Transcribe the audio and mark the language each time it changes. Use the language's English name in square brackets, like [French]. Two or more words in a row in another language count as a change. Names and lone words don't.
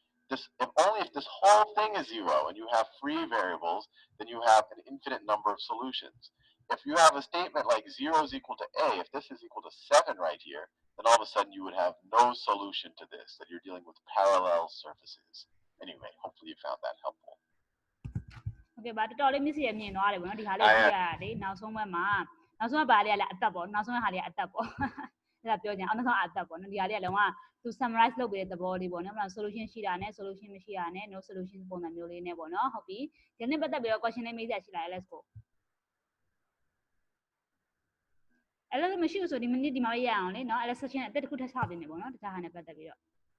[English] If this whole thing is 0 and you have free variables, then you have an infinite number of solutions. If you have a statement like 0 is equal to A, if this is equal to 7 right here, then all of a sudden you would have no solution to this, that you're dealing with parallel surfaces. Anyway, hopefully you found that helpful. Okay, but [Burmese] တော်လေးမြစ်ရဲ့မြင်သွားတယ်ဗောနော်ဒီဟာလေးကြည့်ရတာလေနောက်ဆုံးဘက်မှာနောက်ဆုံးကဘာလေးကလည်းအသက်ပေါ့နောက်ဆုံးဟာလေးကအသက်ပေါ့အဲ့ဒါပြောကြအောင်နောက်ဆုံးအသက်ပေါ့နော်ဒီဟာလေးကလုံးဝသူ summarize လုပ်ပေးတဲ့သဘောလေးပေါ့နော် solution ရှိတာနဲ့ solution မရှိတာနဲ့ [English] no solution [Burmese] ပုံစံမျိုးလေးနဲ့ပေါ့နော်ဟုတ်ပြီဒီနေ့ပတ်သက်ပြီးတော့ question လေးမေးစရာရှိလား [English] let's go [Burmese] အဲ့လိုမရှိဘူးဆိုဒီမိနစ်ဒီမှာပဲရအောင်လေနော်အဲ့ section အသက်တစ်ခုထပ်ချပေးနေပေါ့နော်တခြားဟာနဲ့ပတ်သက်ပြီးတော့